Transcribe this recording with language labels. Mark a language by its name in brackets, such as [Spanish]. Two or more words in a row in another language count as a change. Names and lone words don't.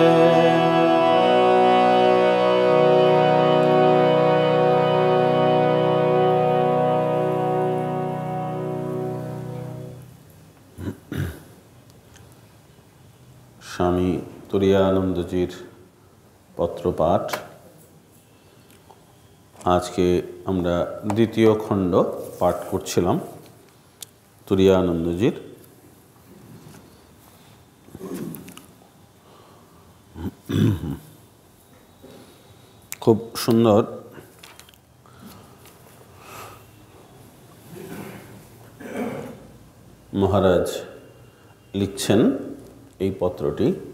[Bangla] স্বামী তুরীয়ানন্দজির পত্রপাঠ। আজকে আমরা দ্বিতীয় খণ্ড পাঠ করছিলাম তুরীয়ানন্দজির। খুব সুন্দর মহারাজ লিখছেন এই পত্রটি।